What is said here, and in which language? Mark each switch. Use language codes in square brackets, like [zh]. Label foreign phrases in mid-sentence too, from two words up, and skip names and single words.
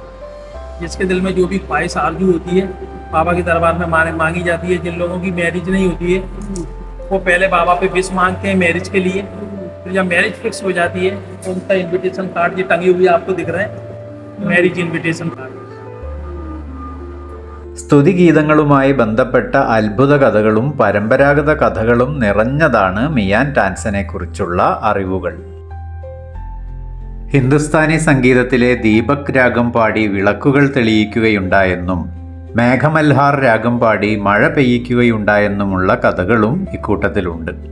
[hi] जिसके दिल में जो भी ख्वाहिश आरजू होती है, बाबा के दरबार में मांगी जाती है. जिन लोगों की मैरिज नहीं होती है, वो पहले बाबा पे विश मांगते हैं मैरिज के लिए. फिर जब मैरिज फिक्स हो जाती है तो उनका [en] invitation card [hi] ये टंगे हुए आपको दिख रहे हैं, [en] marriage invitation card. [ml] സ്തുതിഗീതങ്ങളുമായി ബന്ധപ്പെട്ട അത്ഭുത കഥകളും പരമ്പരാഗത കഥകളും നിറഞ്ഞതാണ് മിയാൻ ടാൻസനെക്കുറിച്ചുള്ള അറിവുകൾ. ഹിന്ദുസ്ഥാനി സംഗീതത്തിലെ ദീപക് രാഗം പാടി വിളക്കുകൾ തെളിയിക്കുകയുണ്ടായെന്നും മേഘമൽഹാർ രാഗം പാടി മഴ പെയ്യിക്കുകയുണ്ടായെന്നുമുള്ള കഥകളും ഇക്കൂട്ടത്തിലുണ്ട്.